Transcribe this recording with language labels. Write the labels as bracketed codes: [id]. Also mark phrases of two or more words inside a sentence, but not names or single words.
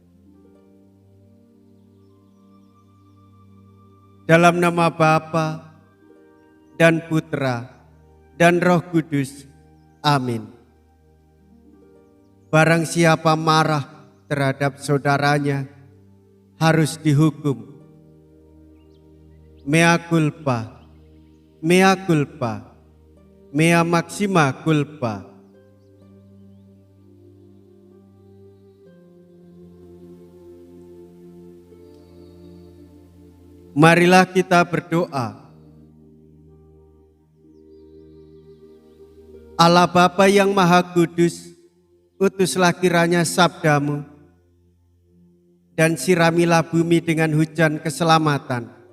[id] Dalam nama Bapa dan Putra dan Roh Kudus. Amin. Barang siapa marah terhadap saudaranya harus dihukum. [la] Mea culpa, mea culpa, mea maxima culpa. [id] Marilah kita berdoa. Allah Bapa yang Maha Kudus, utuslah kiranya sabdamu dan siramilah bumi dengan hujan keselamatan.